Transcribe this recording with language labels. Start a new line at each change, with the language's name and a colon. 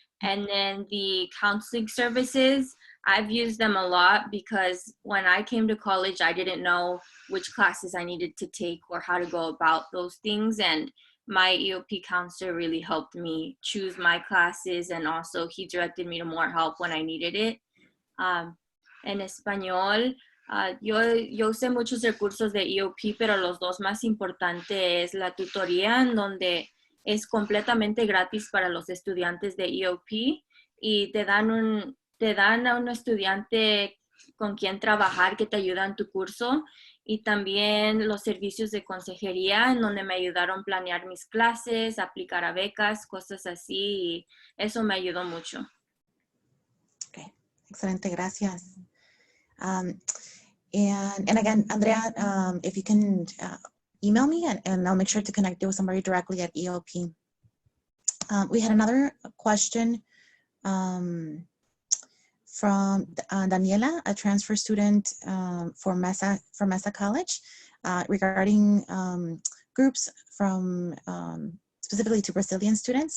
English: And then the counseling services, I've used them a lot because when I came to college, I didn't know which classes I needed to take or how to go about those things. And my EOP counselor really helped me choose my classes, and also he directed me to more help when I needed it.
Spanish: En español, yo usé muchos recursos de EOP, pero los dos más importantes es la tutoría, en donde es completamente gratis para los estudiantes de EOP y te dan a un estudiante con quien trabajar que te ayuda en tu curso, y también los servicios de consejería en donde me ayudaron a planear mis clases, aplicar a becas, cosas así, y eso me ayudó mucho. Okay, excelente, gracias.
English: And again, Andrea, if you can email me and I'll make sure to connect you with somebody directly at EOP. We had another question from Daniela, a transfer student for Mesa College, regarding groups from specifically to Brazilian students.